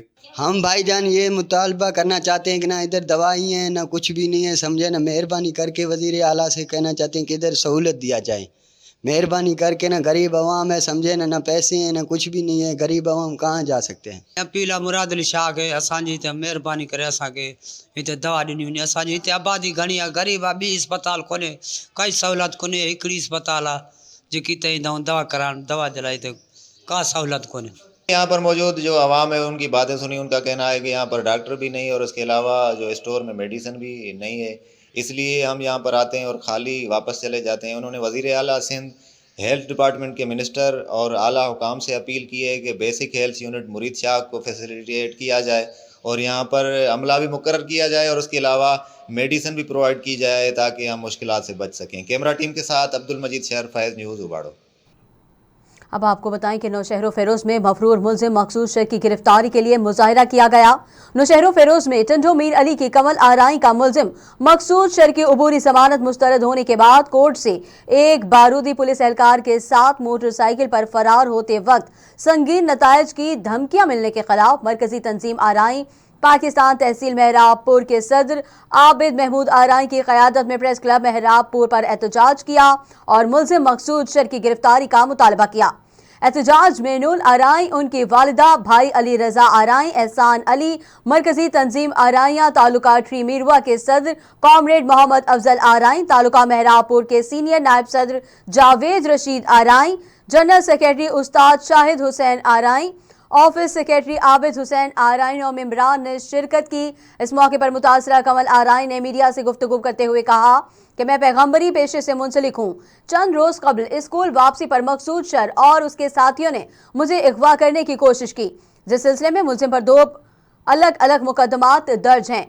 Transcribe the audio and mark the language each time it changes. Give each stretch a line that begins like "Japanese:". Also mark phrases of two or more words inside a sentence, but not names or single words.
Urdu: ہم بھائی جان یہ مطالبہ کرنا چاہتے ہیں کہ نا ادھر دوائی ہے نا کچھ بھی نہیں ہے، سمجھے نا، مہربانی کر کے وزیر اعلیٰ سے کہنا چاہتے ہیں کہ ادھر سہولت دیا جائے، مہربانی کر کے. نا غریب عوام ہے، سمجھے نا، نا پیسے ہیں نا کچھ بھی نہیں ہے، غریب عوام کہاں جا سکتے ہیں. پیلا مراد علی شاخ ہے,
Sindhi: असांजी हिते मेहरबानी करे असांखे हिते दवा ॾिनी वञे। असांजी हिते आबादी घणी आहे, गरीब आहे, ॿी अस्पताल कोन्हे, काई सहूलियत कोन्हे, हिकिड़ी अस्पताल आहे जेकी हिते ईंदा आहियूं दवा कराइण, दवा जे लाइ हिते का सहूलियत कोन्हे।
Urdu: یہاں پر موجود جو عوام ہے ان کی باتیں سنی، ان کا کہنا ہے کہ یہاں پر ڈاکٹر بھی نہیں اور اس کے علاوہ جو اسٹور میں میڈیسن بھی نہیں ہے، اس لیے ہم یہاں پر آتے ہیں اور خالی واپس چلے جاتے ہیں. انہوں نے وزیر اعلیٰ سندھ,
English: health department
Urdu: کے منسٹر اور اعلیٰ حکام سے اپیل کی ہے کہ
English: basic health unit
Urdu: مرید شاخ کو فیسیلیٹیٹ کیا جائے اور یہاں پر عملہ بھی مقرر کیا جائے اور اس کے علاوہ میڈیسن بھی پرووائیڈ کی جائے تاکہ ہم مشکلات سے بچ سکیں.
English: camera team
Urdu: کے ساتھ عبدالمجید شہر، فیض نیوز اوباڑو. اب آپ کو بتائیں کہ نوشہرو فیروز میں مفرور ملزم مقصود شر کی گرفتاری کے لیے مظاہرہ کیا گیا. نوشہرو فیروز میں ٹنڈو میر علی کی کمل آرائیں کا ملزم مقصود شر کی عبوری ضمانت مسترد ہونے کے بعد کورٹ سے ایک باوردی پولیس اہلکار کے ساتھ موٹرسائیکل پر فرار ہوتے وقت سنگین نتائج کی دھمکیاں ملنے کے خلاف مرکزی تنظیم آرائیں پاکستان تحصیل مہراب پور کے صدر عابد محمود آرائیں کی قیادت میں پریس کلب مہراب پور پر احتجاج کیا اور ملزم مقصود شر کی گرفتاری کا مطالبہ کیا. احتجاج میں نول آرائیں، ان کی والدہ، بھائی علی رضا آرائیں، احسان علی، مرکزی تنظیم آرائیں تعلقہ ٹری میروا کے صدر کامریڈ محمد افضل آرائیں، تعلقہ مہراب پور کے سینیئر نائب صدر جاوید رشید آرائیں,
English: general secretary
Urdu: استاد شاہد حسین آرائیں,
English: office secretary
Urdu: عابد حسین آرائیں اور ممبران نے شرکت کی. اس موقع پر متاثرہ کمل آرائیں نے میڈیا سے گفتگو کرتے ہوئے کہا کہ میں پیغمبری پیشے سے منسلک ہوں. چند روز قبل اسکول واپسی پر مقصود شر اور اس کے ساتھیوں نے مجھے اغوا کرنے کی کوشش کی، جس سلسلے میں ملزم پر 2 الگ الگ مقدمات درج ہیں.